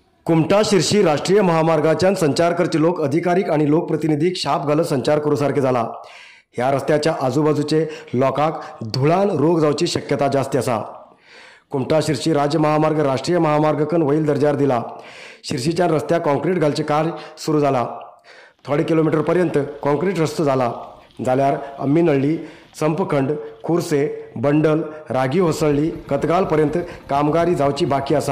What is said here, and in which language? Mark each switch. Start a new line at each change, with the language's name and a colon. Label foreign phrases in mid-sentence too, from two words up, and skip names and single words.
Konkani: कुमटा शिर्शी राष्ट्रीय महामार्गाच्या संचार करचे लोक अधिकारीक आणि लोकप्रतिनिधीक शाप घालत संचार करू सारखे झाला। ह्या रस्त्याच्या आजूबाजूचे लोकांक धुळान रोग जावची शक्यता जास्त आसा। कुमटा शिर्शी राज्य महामार्ग राष्ट्रीय महामार्गकन वैल दर्जार दिला। शिर्शीच्या रस्त्याक कॉन्क्रीट घालचे कार्य सुरू झाला। थोडे किलोमीटर पर्यंत कॉन्क्रीट रस्तो झाला जाल्यार अम्मीनहळ्ळी संपखंड खुर्से बंडल रागी होसळ्ळी कतगाल पर्यंत कामगारी जावची बाकी आसा।